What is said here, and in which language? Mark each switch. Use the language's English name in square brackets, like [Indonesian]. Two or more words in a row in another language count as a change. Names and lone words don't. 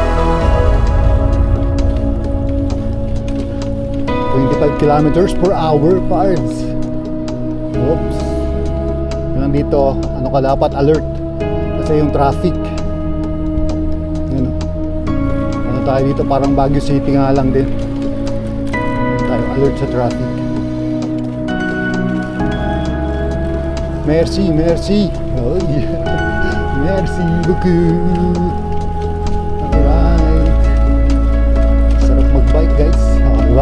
[English] 25 kilometers per hour, pards. Oops. [Filipino] Nandito, ano ka dapat, alert. Kasi yung traffic. Yun o. Ano tayo dito, parang Baguio City nga lang din. Tayo alert sa traffic. [French] Merci, merci. [English] Oh, yeah. [French] Merci beaucoup. [Filipino] Alright. Sarap mag-bike guys. Diba?